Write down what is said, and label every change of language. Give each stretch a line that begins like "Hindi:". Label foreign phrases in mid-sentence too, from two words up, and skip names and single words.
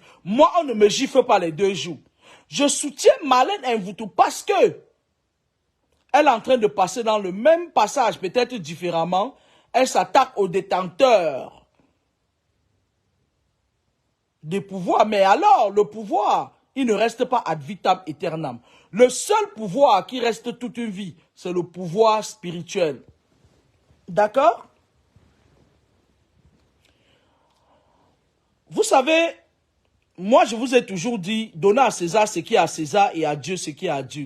French: Moi, on ne me gifle pas les deux joues. Je soutiens Marlène Mvutu parce que elle est en train de passer dans le même passage, peut-être différemment. Elle s'attaque aux détenteurs des pouvoirs. Mais alors, le pouvoir, il ne reste pas
Latin: ad vitam aeternam.
French: Le seul pouvoir qui reste toute une vie, c'est le pouvoir spirituel. D'accord? Vous savez, moi je vous ai toujours dit, donnez à César ce qui est à César et à Dieu ce qui est à Dieu.